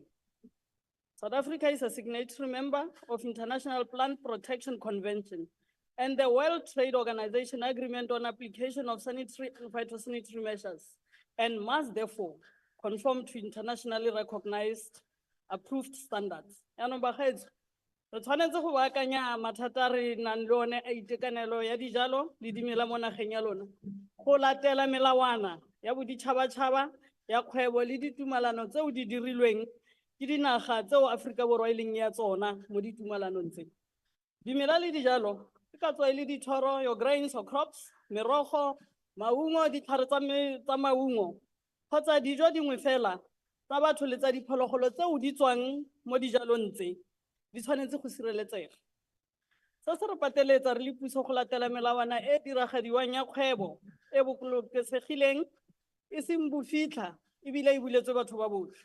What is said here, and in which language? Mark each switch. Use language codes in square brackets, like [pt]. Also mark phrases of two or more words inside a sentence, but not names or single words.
[en] South Africa is a signatory member of International Plant Protection Convention and the World Trade Organization Agreement on Application of Sanitary and Phytosanitary Measures, and must therefore conform to internationally recognized approved standards. [tn] Yaanong bagaetsho, re tshwanetse go baakanya mathata re nang le one a itekanelo ya dijalo le dimela mo nageng ya lona, go latela melawana ya boditšhabatšhaba ya kgwebo le ditumalano tseo di dirilweng ke dinaga tseo Aforika Borwa e leng ya tsona mo ditumalanong tse. Dimela le dijalo ke ka tswa e le dithoro, [en] your grains or crops, [tn] merogo, maungo, ditlhare tsa maungo, kgotsa dijo dingwe fela tsa batho le tsa diphologolo tseo di tswang mo dijalong tse di tshwanetse go sireletsega. Se se re pateletsa re le puso go latela melawana e diragadiwang ya kgwebo e bolokesegileng, e seng bofitlha ebile e buletswe batho ba botlhe.